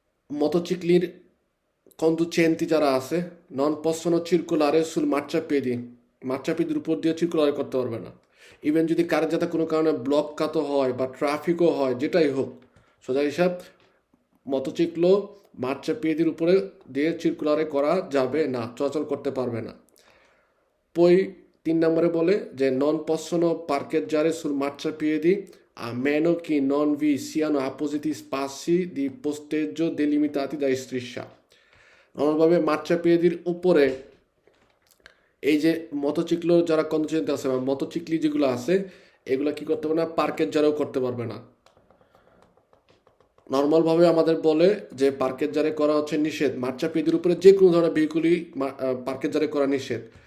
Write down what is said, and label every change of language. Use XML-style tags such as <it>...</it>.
<bn>মোটরসাইকেলের কন্দুচেন্তি যারা আছে</bn> <it>নন পসনো চিরকুলারে সুল মার্চাপিদির</it> <bn>উপর দিয়ে চিরকুলারে করতে পারবে না। ইভেন যদি কারের যাতে কোনো কারণে ব্লক কাতো হয় বা ট্রাফিকও হয়, যেটাই হোক, সোজা হিসাব মোটরসাইকেলও মার্চাপিদির উপরে দিয়ে চিরকুলারে করা যাবে না, চলাচল করতে পারবে না। পই 3 নম্বরে বলে যে</bn> <it>non possono parcheggiare sul marciapiedi a meno che non vi siano appositi spazi di posteggio delimitati da striscia।</it> <bn>নর্মালভাবে মার্চাপিয়েদির উপরে এই যে মোটরসাইকেল যারা কন্ডিশনতে আছে বা মোটরসাইকেল যেগুলো আছে এগুলো কি করতে পারবে না, পার্কের যারাও করতে পারবে না। নর্মালভাবে আমাদের বলে যে পার্কের জারে করা হচ্ছে নিষেধ, মার্চাপিয়েদির উপরে যে কোনো ধরনের ভেহিকুলই পার্কের জারে করা নিষেধ।</bn>